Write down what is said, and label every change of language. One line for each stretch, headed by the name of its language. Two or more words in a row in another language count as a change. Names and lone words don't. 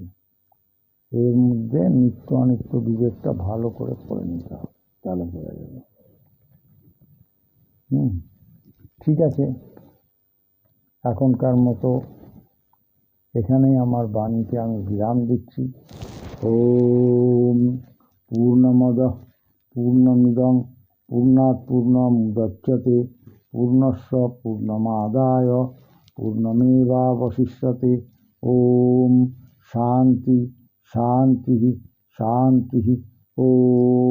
Bangla: এর মধ্যে নিত্য অনিত্য বিবেকটা ভালো করে পড়ে নিতে হবে, তাহলে বোঝা যাবে। ঠিক আছে, এখনকার মতো এখানেই আমার বাণীকে আমি বিরাম দিচ্ছি।
Sanskrit: ওম পূর্ণমদঃ পূর্ণমিদং পূর্ণাৎ পূর্ণমুদচ্যতে পূর্ণস্য পূর্ণমাদায় পূর্ণমেবাবশিষ্যতে। ওম শান্তি শান্তি শান্তি। ওম।